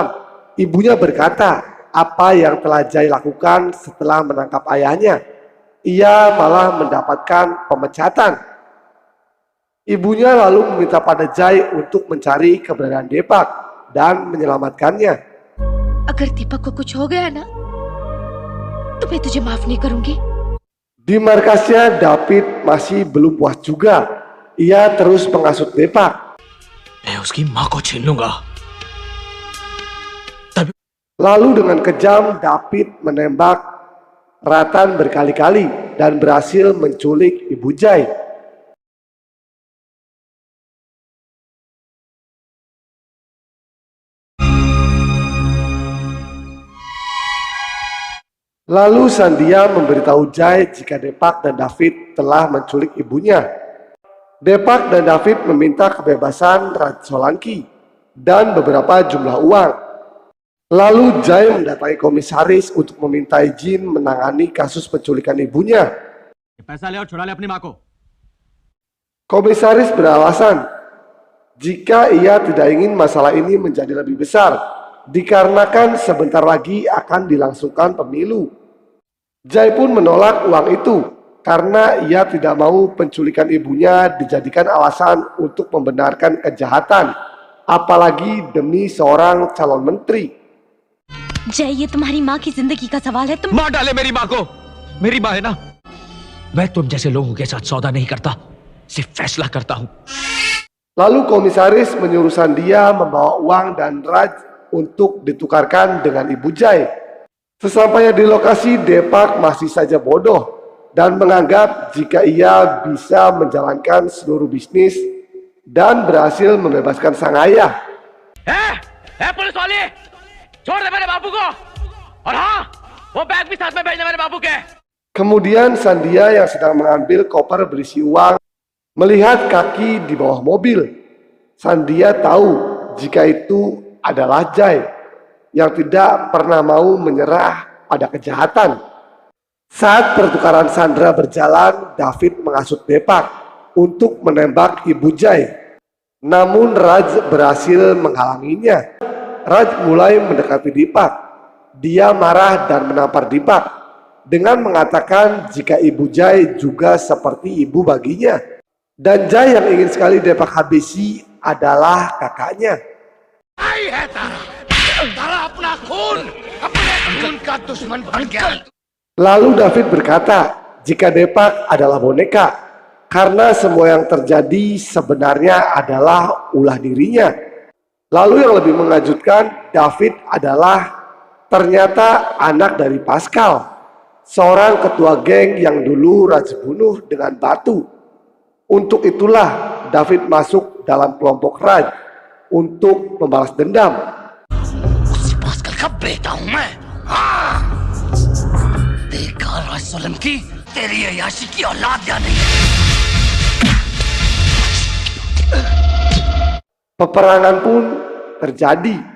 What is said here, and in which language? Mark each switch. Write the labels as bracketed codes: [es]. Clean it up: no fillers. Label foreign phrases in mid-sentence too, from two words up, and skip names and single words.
[id] Ibunya berkata apa yang telah Jai lakukan setelah menangkap ayahnya. Ia malah mendapatkan pemecatan. Ibunya lalu meminta pada Jai untuk mencari keberadaan Depak dan menyelamatkannya. [hi] अगर दीपक को कुछ हो गया ना तो मैं तुझे माफ नहीं करूंगी. [id] Di markasnya David masih belum puas juga. Ia terus mengasut Depak. [hi] मैं उसकी माँ को छीन लूंगा. [id] Lalu dengan kejam David menembak Ratan berkali-kali dan berhasil menculik ibu Jai. Lalu Sandia memberitahu Jai jika Depak dan David telah menculik ibunya. Depak dan David meminta kebebasan Raj Solanki dan beberapa jumlah uang. Lalu Jai mendatangi komisaris untuk meminta izin menangani kasus penculikan ibunya. [hi] पैसा ले और छुड़ा ले अपनी माँ को. [id] Komisaris beralasan jika ia tidak ingin masalah ini menjadi lebih besar, dikarenakan sebentar lagi akan dilangsungkan pemilu. Jai pun menolak uang itu karena ia tidak mau penculikan ibunya dijadikan alasan untuk membenarkan kejahatan, apalagi demi seorang calon menteri. [hi] जय, ये तुम्हारी माँ की जिंदगी का सवाल है. तुम मार डाले मेरी माँ को. मेरी माँ है ना. मैं तुम जैसे लोगों के साथ सौदा नहीं करता, सिर्फ फैसला करता हूँ. [id] Lalu komisaris menyuruh Sandia membawa uang dan Raj untuk ditukarkan dengan ibu Jai. Sesampainya di lokasi, Depak masih saja bodoh dan menganggap jika ia bisa menjalankan seluruh bisnis dan berhasil membebaskan sang ayah. [hi] पुलिस वाले, छोड़ दे मेरे बापू को. और हाँ, वो बैग भी साथ में भेजना मेरे बापू के. [id] Kemudian Sandia yang sedang mengambil koper berisi uang melihat kaki di bawah mobil. Sandia tahu jika itu adalah Jai yang tidak pernah mau menyerah pada kejahatan. Saat pertukaran sandera berjalan, David mengasut Depak untuk menembak ibu Jai. Namun Raj berhasil menghalanginya. Raj mulai mendekati Depak. Dia marah dan menampar Depak dengan mengatakan jika ibu Jai juga seperti ibu baginya. Dan Jai yang ingin sekali Depak habisi adalah kakaknya. [hi] आई है तारा. तारा अपना खून का दुश्मन बन गया. [id] Lalu David berkata jika Depak adalah boneka karena semua yang terjadi sebenarnya adalah ulah dirinya. Lalu yang lebih mengejutkan, David adalah ternyata anak dari Pascal, seorang ketua geng yang dulu Raj bunuh dengan batu. Untuk itulah David masuk dalam kelompok Raj untuk membalas dendam. [hi] उस पास्कल का बेटा हूँ मैं. हाँ. देखा राज सोलंकी, तेरी अय्याशी की औलाद या नहीं. [id] Peperangan pun terjadi.